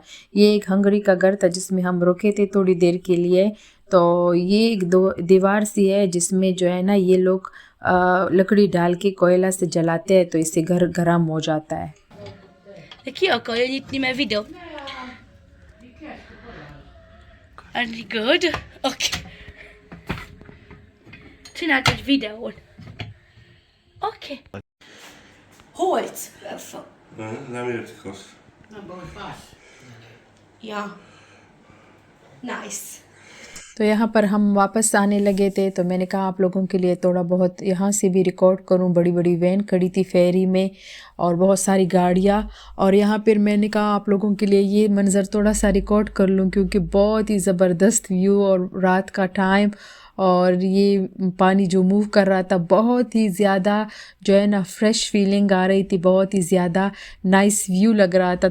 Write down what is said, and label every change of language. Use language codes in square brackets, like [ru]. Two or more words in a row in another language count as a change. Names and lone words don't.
[hi] ये एक हंगरी का घर था जिसमें हम रुके थे थोड़ी देर के लिए। तो ये एक दीवार सी है जिसमें जो है ना ये लोग लकड़ी डाल के कोयला से जलाते हैं तो इससे घर गर्म हो जाता है। [hu] Ki akarja nyitni, mert videó. [en] Any good? Okay. [hu] Csinált egy videót. Okay. Holz. Nem értik azt. Ja. Nice. [hi] तो यहाँ पर हम वापस आने लगे थे तो मैंने कहा आप लोगों के लिए थोड़ा बहुत यहाँ से भी रिकॉर्ड करूँ। बड़ी बड़ी वैन खड़ी थी फेरी में और बहुत सारी गाड़ियाँ और यहाँ पर मैंने कहा आप लोगों के लिए ये मंज़र थोड़ा सा रिकॉर्ड कर लूँ क्योंकि बहुत ही ज़बरदस्त व्यू और रात का टाइम और ये पानी जो मूव कर रहा था बहुत ही ज़्यादा जो है ना [en] fresh feeling [hi] आ रही थी, बहुत ही ज़्यादा [en] nice view [hi] लग रहा था।